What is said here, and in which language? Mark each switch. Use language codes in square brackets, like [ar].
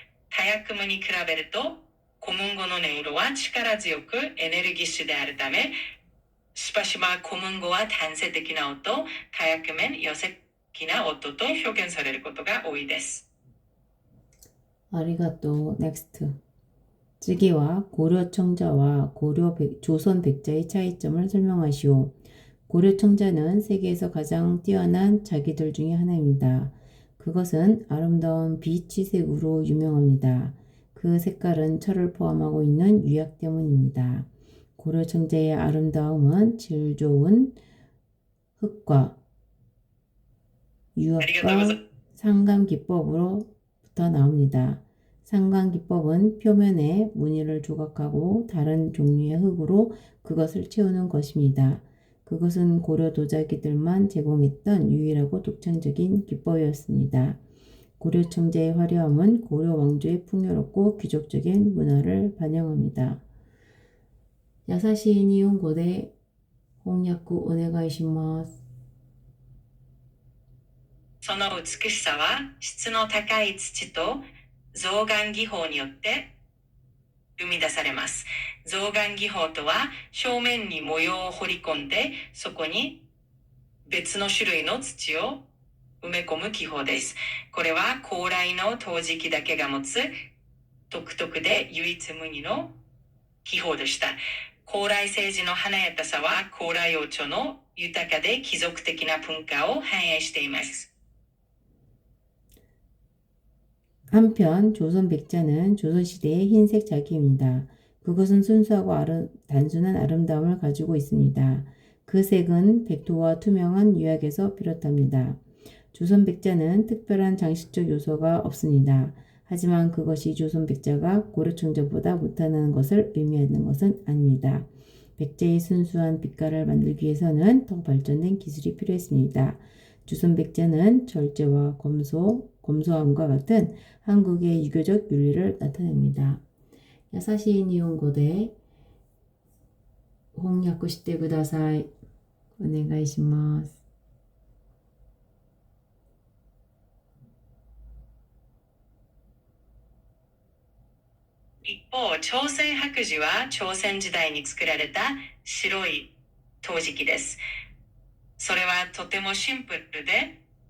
[ja] カヤクムに比べると、古文語の音色は力強くエネルギッシュであるため、しばしば古文語は単性的な音、カヤクメン寄せ的な音と表現されることが多いです。ありがとう。NEXT。次は [ko] 고려 청자와 조선 백자의 차이점을 설명하시오. 고려 청자는 세계에서 가장 뛰어난 자기들 중에 하나입니다. 그것은 아름다운 비치색으로 유명합니다. 그 색깔은 철을 포함하고 있는 유약 때문입니다. 고려 청자의 아름다움은 질 좋은 흙과 유약과 상감 기법으로부터 나옵니다. 상감 기법은 표면에 무늬를 조각하고 다른 종류의 흙으로 그것을 채우는 것입니다. 그것은 고려 도자기들만 제공했던 유일하고 독창적인 기법이었습니다. 고려 청자의 화려함은 고려 왕조의 풍요롭고 귀족적인 문화를 반영합니다. [ja] 優しい日本語で翻訳お願いします。その美しさは質の高い土と象眼技法によって生み出されます。象眼技法とは表面に模様を彫り込んでそこに別の種類の土を埋め込む技法です。これは高麗の陶磁器だけが持つ独特で唯一無二の技法でした。高麗政治の華やかさは高麗王朝の豊かで貴族的な文化を反映しています。 [ko] 한편 조선 백자는 조선시대의 흰색 자기입니다. 그것은 순수하고 단순한 아름다움을 가지고 있습니다. 그 색은 백토와 투명한 유약에서 비롯합니다. 조선 백자는 특별한 장식적 요소가 없습니다. 하지만 그것이 조선 백자가 고려 청자보다 못하는 것을 의미하는 것은 아닙니다. 백자의 순수한 빛깔을 만들기 위해서는 더 발전된 기술이 필요했습니다. 조선 백자는 절제와 검소함과 같은 한국의 유교적 윤리를 나타냅니다. [ja] 優しい日本語で翻訳してください。お願いします。一方、朝鮮白磁は朝鮮時代に作られた白い陶磁器です。それはとてもシンプルで